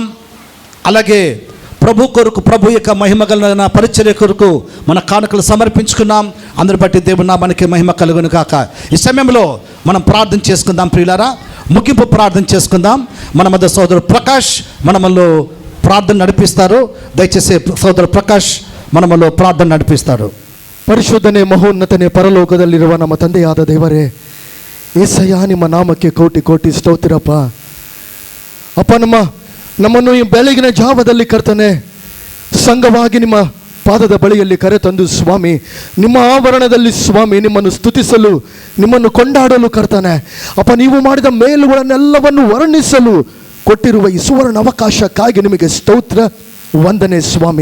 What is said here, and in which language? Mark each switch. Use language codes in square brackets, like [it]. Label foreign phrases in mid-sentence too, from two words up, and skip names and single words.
[te] అలాగే ప్రభు యొక్క మహిమ కలిగిన పరిచర్య కొరకు మన కానుకలు సమర్పించుకున్నాం. అందరి బట్టి దేవుని నామానికి మహిమ కలుగును గాక. ఈ సమయంలో మనం ప్రార్థన చేసుకుందాం. ప్రియులారా, ముగింపు ప్రార్థన చేసుకుందాం. మన మధ్య సోదరుడు ప్రకాష్ మనలో ప్రార్థన నడిపిస్తారు. దయచేసి సోదరుడు ప్రకాష్ మనలో ప్రార్థన నడిపిస్తారు. [kn] ಪರಿಶುದ್ಧನೇ ಮಹೋನ್ನತನೇ ಪರಲೋಕದಲ್ಲಿರುವ ನಮ್ಮ ತಂದೆಯಾದ ದೇವರೇ, ಏಸಯ್ಯ ನಿಮ್ಮ ನಾಮಕ್ಕೆ ಕೋಟಿ ಕೋಟಿ ಸ್ತೋತ್ರಪ್ಪ. ಅಪ್ಪ, ನಮ್ಮನ್ನು ಈ ಬೆಳಗಿನ ಜಾವದಲ್ಲಿ ಕರ್ತನೆ ಸಂಘವಾಗಿ ನಿಮ್ಮ ಪಾದದ ಬಳಿಯಲ್ಲಿ ಕರೆತಂದು ಸ್ವಾಮಿ, ನಿಮ್ಮ ಆವರಣದಲ್ಲಿ ಸ್ವಾಮಿ ನಿಮ್ಮನ್ನು ಸ್ತುತಿಸಲು, ನಿಮ್ಮನ್ನು ಕೊಂಡಾಡಲು ಕರ್ತನೆ ಅಪ್ಪ, ನೀವು ಮಾಡಿದ ಮೇಲುಗಳನ್ನೆಲ್ಲವನ್ನು ವರ್ಣಿಸಲು ಕೊಟ್ಟಿರುವ ಈ ಸುವರ್ಣ ಅವಕಾಶಕ್ಕಾಗಿ ನಿಮಗೆ ಸ್ತೋತ್ರ ವಂದನೆ ಸ್ವಾಮಿ.